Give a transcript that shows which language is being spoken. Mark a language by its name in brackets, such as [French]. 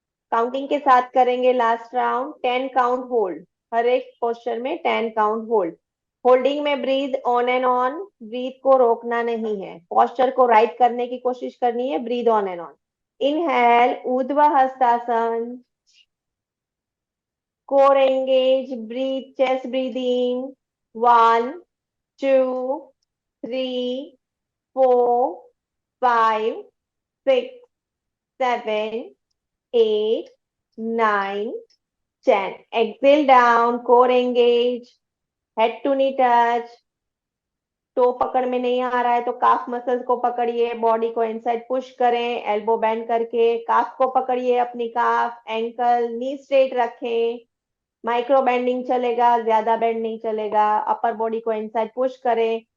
[Hindi] Counting के साथ करेंगे लास्ट राउंड। 10 काउंट होल्ड, हर एक पोस्चर में 10 काउंट होल्ड। होल्डिंग में [English] breath on and on, [Hindi] breathe को रोकना नहीं है, पोस्चर को राइट करने की कोशिश करनी है, breathe on and on. [English] Inhale, Urdhva Hastasana, core engage, breathe, chest breathing. 1, 2, 3, 4, 5, 6, 7, 8, 9, 10. Exhale down, core engage, head to knee touch. [Hindi] To पकड़ में नहीं आ रहा है तो काफ मसल्स को पकड़िए, बॉडी को इनसाइड पुश करें, एल्बो बेंड करके काफ को पकड़िए, अपनी काफ, एंकल, नी स्ट्रेट रखें। माइक्रो बेंडिंग चलेगा, ज्यादा बेंड नहीं चलेगा। अपर बॉडी को इनसाइड पुश करें।